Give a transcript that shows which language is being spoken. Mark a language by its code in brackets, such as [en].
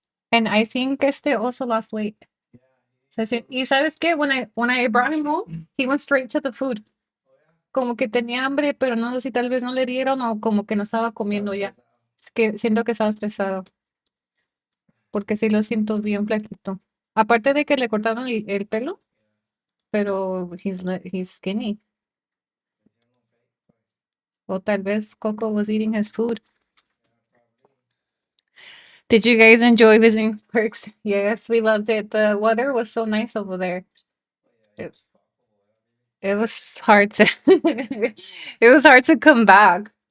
[en] And I think also lost weight. [es] Y sabes qué? [en] When I brought him home, he went straight to the food. [es] Como que tenía hambre, pero no sé si tal vez no le dieron o como que no estaba comiendo ya. Es que siento que estaba estresado. Porque sí lo siento bien flaquito. Aparte de que le cortaron el pelo, pero [en] he's skinny. [es] O tal vez [en] Coco was eating his food. Did you guys enjoy visiting parks? Yes, we loved it. The weather was so nice over there. It was hard to it was hard to come back.